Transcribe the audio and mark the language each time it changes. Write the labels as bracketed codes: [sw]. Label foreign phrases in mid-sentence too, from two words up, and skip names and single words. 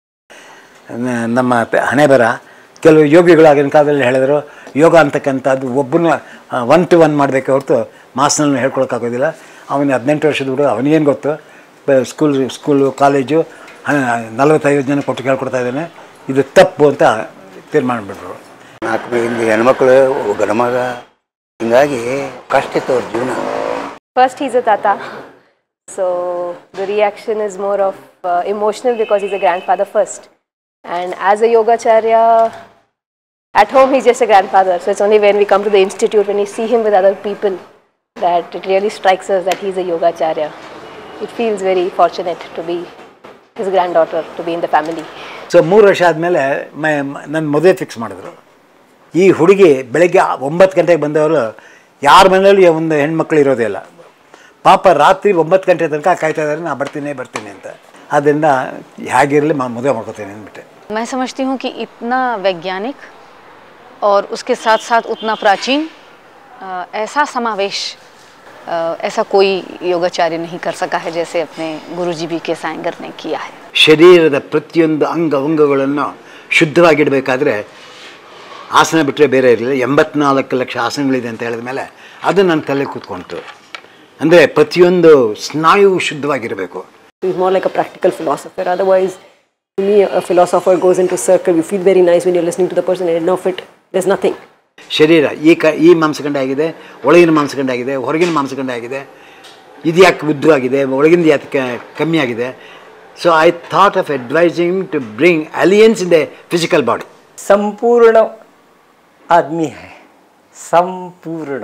[kn] ನಮ್ಮ ಹಣೆ ಬರ ಕೆಲವು ಯೋಗಿಗಳು ಆಗಿನ ಕಾಲದಲ್ಲಿ ಹೇಳಿದ್ರು, ಯೋಗ ಅಂತಕ್ಕಂಥದ್ದು ಒಬ್ಬನ 1 to 1 ಮಾಡಬೇಕೆ ಹೊರತು ಮಾಸ್ನಲ್ಲಿ ಹೇಳ್ಕೊಳಕ್ಕಾಗೋದಿಲ್ಲ. ಅವನು 18 ವರ್ಷದ ಹುಡುಗ, ಅವನಿಗೇನು ಗೊತ್ತು, ಸ್ಕೂಲು ಕಾಲೇಜು 45 ಜನ ಕೊಟ್ಟು ಕೇಳ್ಕೊಡ್ತಾ ಇದ್ದಾನೆ, ಇದು ತಪ್ಪು ಅಂತ ತೀರ್ಮಾನ ಮಾಡಿಬಿಟ್ರು. 4 ಮಂದಿ ಹೆಣ್ಮಕ್ಳು, ಗಂಡ ಮಗ, ಹಿಂಗಾಗಿ ಕಷ್ಟ ಇತ್ತು ಅವ್ರ ಜೀವನ. [en] First he's a tata, so the reaction is more of emotional because he's a grandfather first, and as a yogacharya at home he's just a grandfather. So it's only when we come to the institute, when we see him with other people, that it really strikes us that he's a yogacharya. It feels very fortunate to be his granddaughter, to be in the family. [kn] ಸೊ 3 ವರ್ಷ ಆದಮೇಲೆ ನನ್ನ ಮದುವೆ ಫಿಕ್ಸ್ ಮಾಡಿದ್ರು. ಈ ಹುಡುಗಿ ಬೆಳಗ್ಗೆ 9 ಗಂಟೆಗೆ ಬಂದವರು ಯಾರ ಮನೆಯಲ್ಲಿ ಒಂದು ಹೆಣ್ಮಕ್ಳು ಇರೋದೇ ಇಲ್ಲ. ಪಾಪ ರಾತ್ರಿ 9 ಗಂಟೆ ತನಕ ಕಾಯ್ತಾ ಇದ್ದಾರೆ, ನಾನು ಬರ್ತೀನಿ ಅಂತ. ಅದರಿಂದ ಹೇಗಿರಲಿ ಮದುವೆ ಮಾಡ್ಕೋತೀನಿ ಅಂದ್ಬಿಟ್ಟೆ. [hi] मैं समझती हूँ कि इतना वैज्ञानिक और उसके साथ साथ उतना प्राचीन ऐसा समावेश ऐसा कोई योगाचार्य नहीं कर सका है जैसे अपने गुरुजी BKS अय्यंगार ने किया है. [kn] ಶರೀರದ ಪ್ರತಿಯೊಂದು ಅಂಗಗಳನ್ನು ಶುದ್ಧವಾಗಿಡಬೇಕಾದ್ರೆ ಆಸನ ಬಿಟ್ಟರೆ ಬೇರೆ ಇರಲಿಲ್ಲ. 84 ಲಕ್ಷ ಆಸನಗಳಿದೆ ಅಂತ ಹೇಳಿದ ಮೇಲೆ ಅದು ನನ್ನ ತಲೆ ಕೂತ್ಕೊಂತು. ಅಂದರೆ ಪ್ರತಿಯೊಂದು ಸ್ನಾಯು ಶುದ್ಧವಾಗಿರಬೇಕು. [en] He's more like a practical philosopher. Otherwise, to me, a philosopher goes into circle. You feel very nice when you're listening to the person, and end of it, there's nothing. [kn] ಶರೀರ ಈ ಮಾಂಸಖಂಡ ಆಗಿದೆ, ಒಳಗಿನ ಮಾಂಸಖಂಡ ಆಗಿದೆ, ಹೊರಗಿನ ಮಾಂಸಖಂಡ ಆಗಿದೆ. ಇದು ಯಾಕೆ ಉದ್ದವಾಗಿದೆ, ಒಳಗಿಂದ ಯಾಕೆ ಕಮ್ಮಿ ಆಗಿದೆ. [en] So I thought of advising to bring alliance in the physical body. [hi] संपूर्ण आदमी है, संपूर्ण.